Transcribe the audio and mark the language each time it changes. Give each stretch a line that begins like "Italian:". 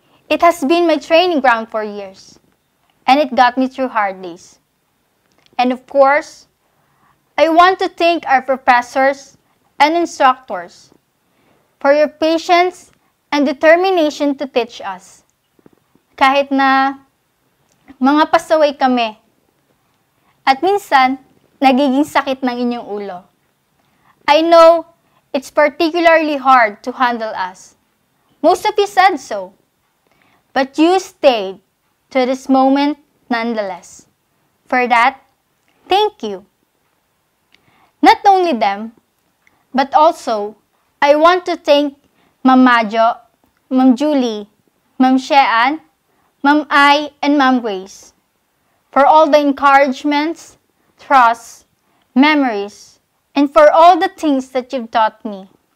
English: It has been my training ground for years, and it got me through hard days. And of course, I want to thank our professors and instructors for your patience and determination to teach us.
Filipino: Kahit na mga pasaway kami, at minsan, nagiging sakit ng inyong ulo.
English: I know it's particularly hard to handle us. Most of you said so. But you stayed to this moment nonetheless. For that, thank you. Not only them, but also, I want to thank Ma'am Majo, Ma'am Julie, Ma'am Shean, Ma'am Ai, and Ma'am Grace for all the encouragements, trust, memories, and for all the things that you've taught me.